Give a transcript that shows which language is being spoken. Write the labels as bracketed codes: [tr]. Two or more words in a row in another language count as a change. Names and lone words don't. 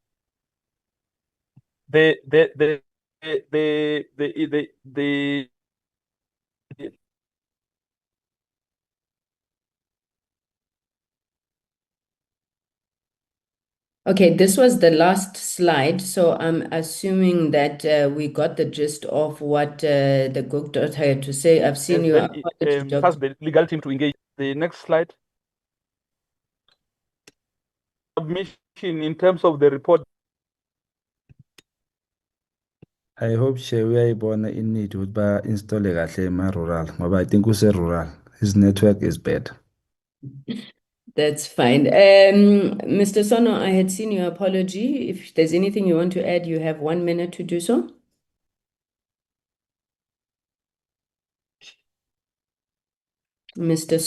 [en] Okay, this was the last slide, so I'm assuming that we got the gist of what the Gok doctor had to say. I've seen you. First, the legal team to engage. The next slide. submission in terms of the report. I hope [nd] uyayibona in-need ukuthi ba-installe kahle ema-rural ngoba [en] I think use-rural his network is bad. That's fine. Mr. Sono, I had seen your apology. If there's anything you want to add, you have 1 minute to do so. Mr.